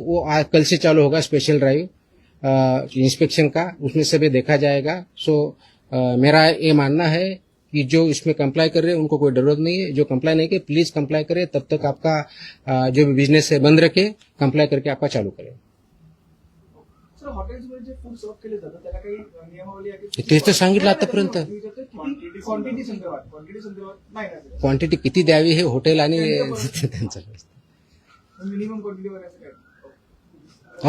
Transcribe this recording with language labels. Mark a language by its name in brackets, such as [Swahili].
[Hindi] वो कल से चालू होगा स्पेशल ड्राइव इंस्पेक्शन का, उसमें से भी देखा जाएगा। सो मेरा ये मानना है कि जो इसमें कंप्लाई कर रहे हैं उनको कोई जरूरत नहीं है, जो कंप्लाई नहीं करे प्लीज कंप्लाई करे, तब तक आपका जो भी बिजनेस है बंद रखे, कंप्लाई करके आपका चालू करें। [Marathi] सर हॉटेल्समध्ये जे फूड सर्व केले जातात त्याला काही नियमावली आहे की तेच तर सांगितलं आतापर्यंत। क्वांटिटी संदर्भात नाही ना क्वांटिटी किती द्यावी हे हॉटेल आणि त्यांचं मिनिमम क्वांटिटी वगैरे काय।